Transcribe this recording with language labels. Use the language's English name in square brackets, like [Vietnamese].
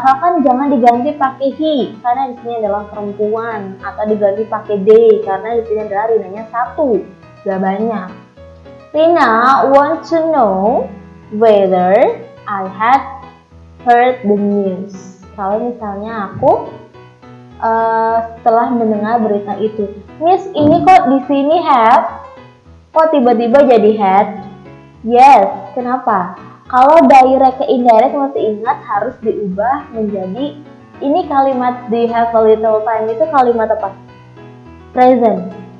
[Indonesian] Asalkan jangan diganti pakai he, karena di sini adalah perempuan, atau diganti pakai they, karena di sini adalah Rinanya 1, gak banyak. [English] Rina want to know whether I had heard the news. [Indonesian] Kalau misalnya aku setelah mendengar berita itu, Miss ini kok di sini have, kok tiba-tiba jadi had? Yes, kenapa? Kalau direct ke indirect masih ingat harus diubah menjadi ini kalimat [English] do you have a little time [Indonesian] itu kalimat apa? Present.